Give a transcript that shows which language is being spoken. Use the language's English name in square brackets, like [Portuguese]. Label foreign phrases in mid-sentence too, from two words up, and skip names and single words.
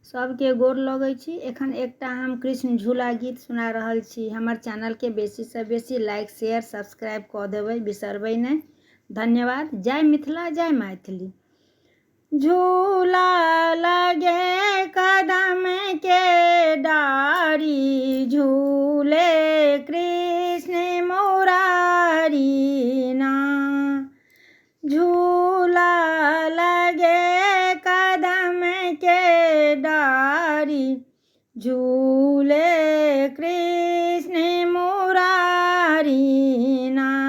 [Maithili] सबके गोर लगै छी। एखन एकटा हम कृष्ण झूला गीत सुना रहल छी। हमर चैनल के बेसी से बेसी [English] like share subscribe [Maithili] कऽ देबै, बिसरबै नहीं। धन्यवाद। जय मिथिला, जय मैथिली। झूला लगे कदम के डारी, झूले कृष्ण मुरारी ना। झूला लगे कदम के डारी, झूले कृष्ण मुरारी ना।